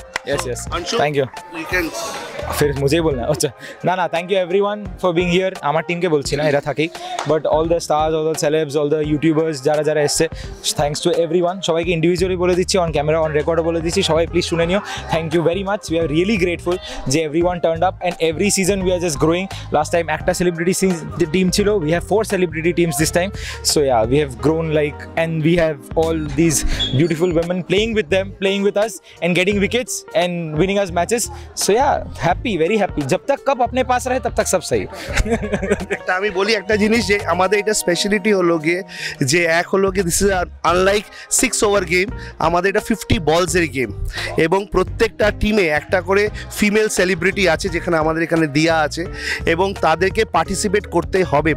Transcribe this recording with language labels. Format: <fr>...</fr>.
<en>yes thank you</en> <hi>फिर मुझे ही बोलना है अच्छा ना</hi> <en>thank you everyone for being here</en> <bn>আমার টিমকে বলছি না, এরা থাকেই,</bn> <en>but all the stars, all the celebs, all the YouTubers</en> <bn>যারা এসছে,</bn> <en>Thanks to everyone.</en> <bn>সবাইকে ইন্ডিভিজুয়ালি বলে দিচ্ছি, অন ক্যামেরা, অন রেকর্ডও বলে দিচ্ছি, সবাই প্লিজ শুনে নিও।</bn> <en>Thank you very much, we are really grateful যে everyone turned up, and every season we are just growing.</en> <bn>Last time একটা সেলিব্রিটি টিম ছিল,</bn> <en>We have 4 celebrity teams this time. So yeah we have grown like, and we have all this beautiful women playing with them, playing with us and getting wickets and winning us matches. So yeah, happy, very happy.</en> <hi>जब तक cup अपने पास रहे तब तक सब सही।</hi> <bn>একটা আমি বলি একটা জিনিস, যে আমাদের এটা স্পেশালিটি হলো গিয়ে যে হলো গিয়ে</bn> <en>this is unlike 6 over game,</en> <bn>আমাদের এটা 50 বলসের গেম, এবং প্রত্যেকটা টিমে একটা করে ফিমেল সেলিব্রিটি আছে, যেখানে আমাদের এখানে দিয়া আছে, এবং তাদেরকে পার্টিসিপেট করতে হবে।</bn>